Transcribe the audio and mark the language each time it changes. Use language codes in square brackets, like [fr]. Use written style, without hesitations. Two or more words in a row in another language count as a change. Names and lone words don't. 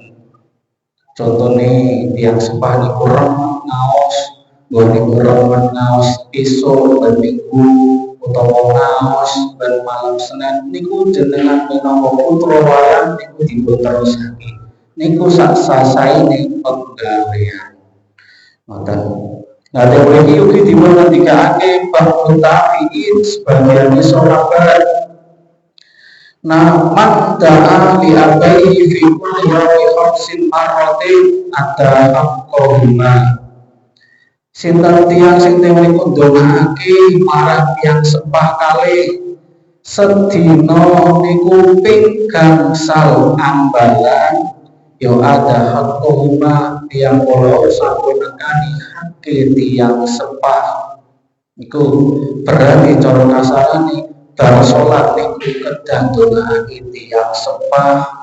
[jv] Contone tiyang sepah niku remen ngaos, niku remen ngaos esuk ben minggu utawa ngaos ben malam Senin niku jenengan minangka putra wayang niku dipun terusake. Niku sak sasaine penggawean. Ngoten. Nah, mriki ugi dipun ngendikake bab tabiin sebagian sahabat. Nah, [ar] من دعا لأبويه في كل يوم خمس مرات أدى حقهما. [jv] Sinten tiyang sing niku ndongakake marang tiyang sepah kalih sedina niku ping gangsal ambalan ya [ar] أدى حقهما [jv] tiyang kula sampun nekani hake tiyang sepah niku berarti cara kasarane bar salat niku kedah ndongakake tiyang sepah.